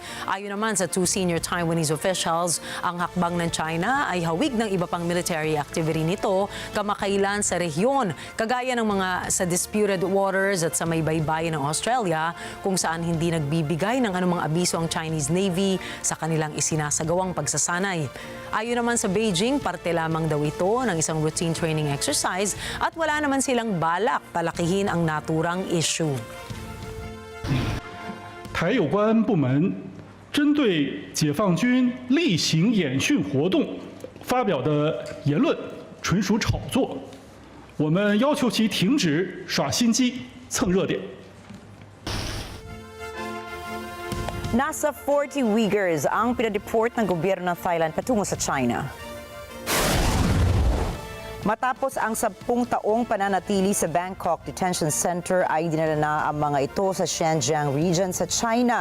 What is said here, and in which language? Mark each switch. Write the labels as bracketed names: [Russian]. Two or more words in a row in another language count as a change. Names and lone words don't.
[Filipino] Ayon naman sa [English] two senior Taiwanese officials, [Filipino] ang hakbang ng China ay hawig ng iba pang [English] military activity [Filipino] nito kamakailan sa rehiyon, kagaya ng mga sa [English] disputed waters [Filipino] at sa may baybayin ng Australia, kung saan hindi nagbibigay ng anumang abiso ang [English] Chinese Navy [Filipino] sa kanilang isinasagawang pagsasanay. Ayon naman sa Beijing, parte lamang daw ito ng isang [English] routine training exercise [Filipino] at wala naman silang balak palakihin ang naturang issue. [Chinese] 台有关部门针对解放军例行演训活动发表的言论纯属炒作，我们要求其停止耍心机、蹭热点。 [Filipino] Nasa 40 Uyghurs ang pinadeport ng gobyerno ng Thailand patungo sa China. Matapos ang 10 taong pananatili sa Bangkok Detention Center ay dinala na ang mga ito sa Xinjiang region sa China.